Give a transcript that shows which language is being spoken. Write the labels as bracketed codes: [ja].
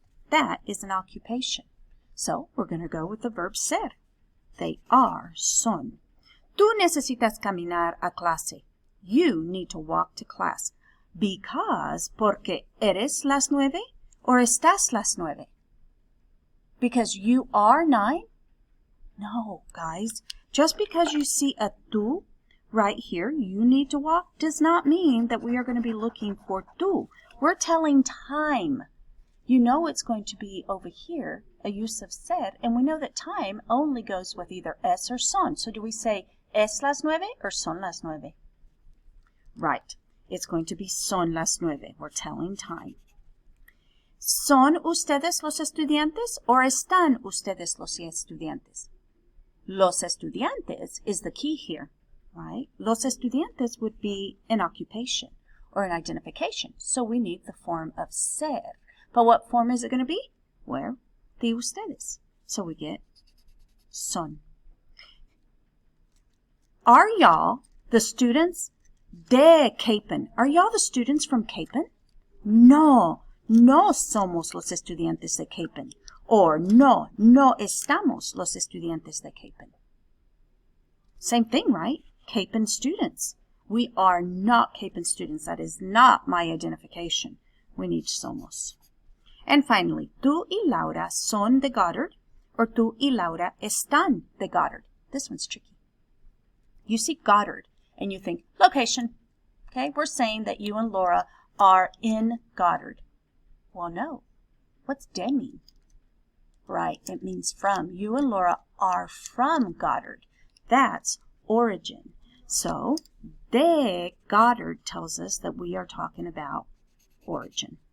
[en] That is an occupation. So we're going to go with the verb ser. They are, son. [es] Tú necesitas caminar a clase. [en] You need to walk to class. [es] Because, porque eres las 9 or estás las 9? [en] Because you are 9? No, guys. Just because you see a tú right here, you need to walk, does not mean that we are going to be looking for tú. We're telling time. You know it's going to be over here, a use of ser, and we know that time only goes with either es or son. So do we say [es] es las 9 [en] or [es] son las 9? [en] Right. It's going to be [es] son las 9. [en] We're telling time. [es] ¿Son ustedes los estudiantes or están ustedes los estudiantes? Los estudiantes [en] is the key here, right? [es] Los estudiantes [en] would be an occupation or an identification. So we need the form of ser. But what form is it going to be? Well, [es] de ustedes. [en] So we get son. Are y'all the students [es] de Capen? [en] Are y'all the students from Capen? [es] No, no somos los estudiantes de Capen. Or no, no estamos los estudiantes de Capen. [en] Same thing, right? Capen students. We are not Capen students. That is not my identification. We need somos. And finally, [es] tú y Laura son de Goddard, or tú y Laura están de Goddard. [en] This one's tricky. You see Goddard, and you think, location. Okay, we're saying that you and Laura are in Goddard. Well, no. What's de mean? Right, it means from. You and Laura are from Goddard. That's origin. So, [es] de Goddard [en] tells us that we are talking about origin.